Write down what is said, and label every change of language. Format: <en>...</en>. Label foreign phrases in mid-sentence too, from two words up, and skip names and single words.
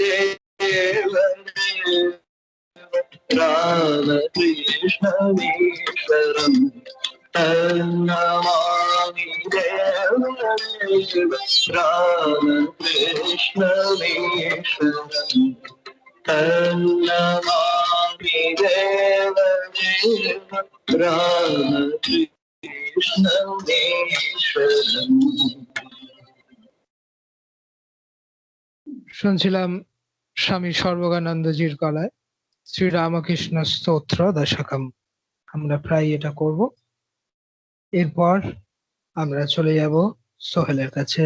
<sa>देवदेव रामकृष्णमेश्वरम् तन्नमामि देवदेव रामकृष्णमेश्वरम् तन्नमामि देवदेव रामकृष्णमेश्वरम्।</sa> <bn>শুনছিলাম স্বামী সর্বজ্ঞানন্দজির গলায় শ্রী রামকৃষ্ণ স্তোত্র দশকম। আমরা প্রায় এটা করব। এরপর আমরা চলে যাব সোহেলের কাছে।</bn>